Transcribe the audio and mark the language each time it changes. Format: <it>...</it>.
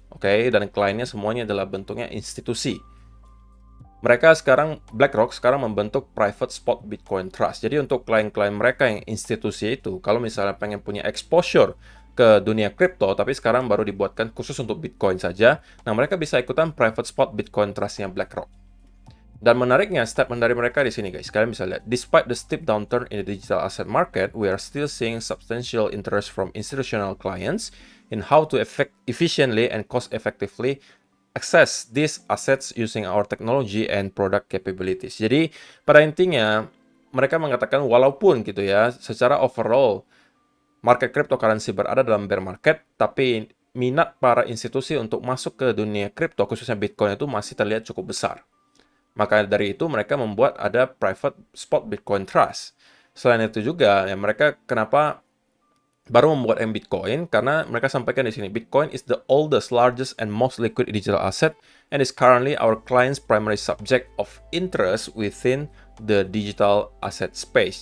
<id>Oke, dan kliennya semuanya adalah bentuknya institusi. BlackRock sekarang membentuk private spot Bitcoin Trust. Jadi untuk klien-klien mereka yang institusi itu, kalau misalnya pengen punya exposure ke dunia kripto, tapi sekarang baru dibuatkan khusus untuk Bitcoin saja, nah mereka bisa ikutan private spot Bitcoin Trust-nya BlackRock. Dan menariknya, statement dari mereka di sini guys, kalian bisa lihat,</id> <en>despite the steep downturn in the digital asset market, we are still seeing substantial interest from institutional clients in how to efficiently and cost-effectively access these assets using our technology and product capabilities.</en> <id>Jadi, pada intinya, mereka mengatakan walaupun gitu ya, secara overall, market cryptocurrency berada dalam bear market, tapi minat para institusi untuk masuk ke dunia kripto, khususnya Bitcoin itu masih terlihat cukup besar. Maka dari itu mereka membuat ada private spot Bitcoin Trust. Selain itu juga, ya mereka kenapa baru membuat Bitcoin? Karena mereka sampaikan di sini,</id> <en>Bitcoin is the oldest, largest, and most liquid digital asset, and is currently our client's primary subject of interest within the digital asset space.</en>